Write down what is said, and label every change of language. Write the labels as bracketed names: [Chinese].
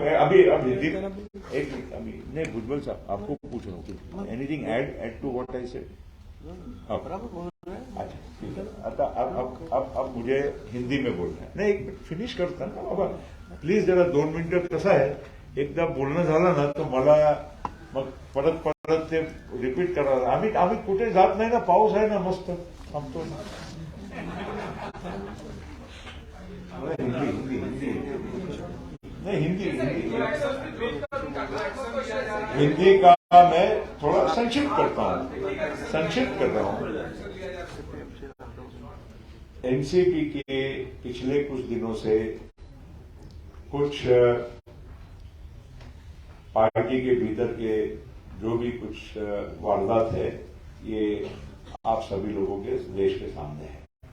[Hindi] अभी एक मिनट अभी नहीं भुजबल साहब आपको पूछ रहा हूँ [English] Anything add to what I said. [Hindi] अच्छा ठीक है. आता अब मुझे हिंदी में बोलना है. नहीं एक मिनिट फिनिश करता ना बाबा प्लीज. [Marathi] जरा 2 मिनिटं. कसं आहे एकदा बोलणं झालं ना तर मला मग परत ते रिपीट करायला आम्ही कुठे जात नाही ना. पाऊस आहे ना मस्त थांबतो ना. [Hindi] हिंदी नहीं हिंदी का मैं थोड़ा संक्षिप्त कर रहा हूं. एनसीपी के पिछले कुछ दिनों से कुछ पार्टी के भीतर के जो भी कुछ वारदात है ये आप सभी लोगों के देश के सामने है.